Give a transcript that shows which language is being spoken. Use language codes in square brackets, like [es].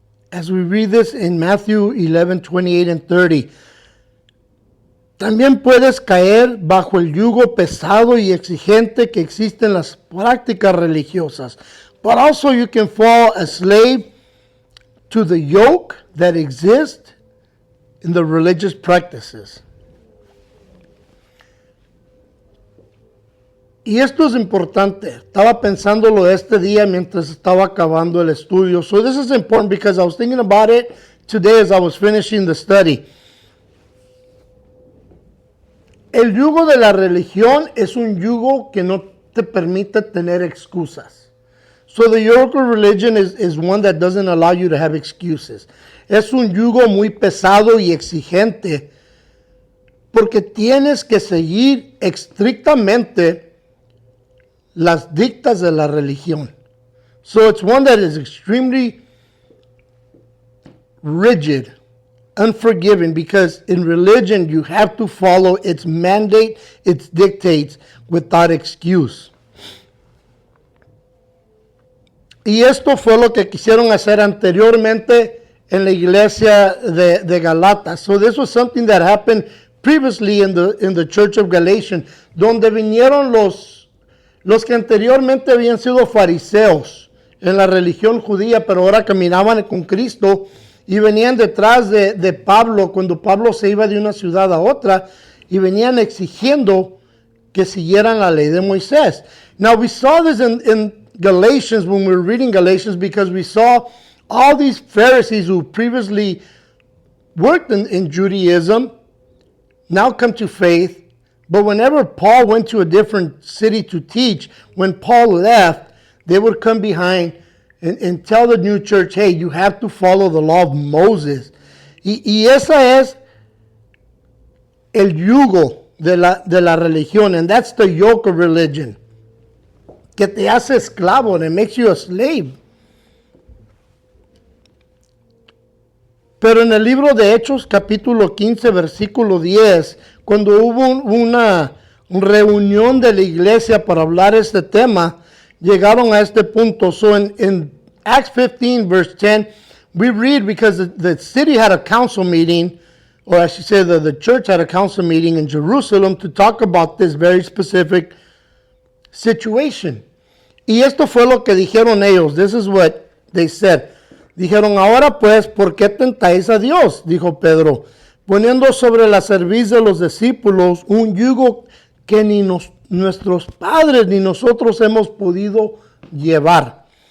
[en] As we read this in Matthew 11:28 and 30, [es] también puedes caer bajo el yugo pesado y exigente que existe en las prácticas religiosas. [en] But also you can fall a slave to the yoke that exists in the religious practices. [es] Y esto es importante. Estaba pensándolo este día mientras estaba acabando el estudio. [en] So this is important because I was thinking about it today as I was finishing the study. [es] El yugo de la religión es un yugo que no te permite tener excusas. [en] So the yoke of religion is one that doesn't allow you to have excuses. [es] Es un yugo muy pesado y exigente porque tienes que seguir estrictamente las dictas de la religión. [en] So it's one that is extremely rigid, unforgiving, because in religion you have to follow its mandate, its dictates without excuse. [es] Y esto fue lo que quisieron hacer anteriormente en la iglesia de Galatas. [en] So this was something that happened previously in the church of Galatians, [es] donde vinieron los que anteriormente habían sido fariseos en la religión judía, pero ahora caminaban con Cristo y venían detrás de Pablo cuando Pablo se iba de una ciudad a otra y venían exigiendo que siguieran la ley de Moisés. [en] Now we saw this in Galatians when we were reading Galatians, because we saw all these Pharisees who previously worked in Judaism now come to faith. But whenever Paul went to a different city to teach, when Paul left, they would come behind and tell the new church, hey, you have to follow the law of Moses. [es] Y esa es el yugo de la religión, [en] and that's the yoke of religion, [es] que te hace esclavo, [en] and it makes you a slave. [es] Pero en el libro de Hechos, capítulo 15, versículo 10, cuando hubo una reunión de la iglesia para hablar este tema, llegaron a este punto. [en] So in Acts 15, verse 10, we read, because the city had a council meeting, or I should say the church had a council meeting in Jerusalem to talk about this very specific situation. [es] Y esto fue lo que dijeron ellos. [en] This is what they said. [es] Dijeron, ahora pues, ¿por qué tentáis a Dios? Dijo Pedro, poniendo sobre la cerviz de los discípulos un yugo que ni nuestros padres ni nosotros hemos podido llevar.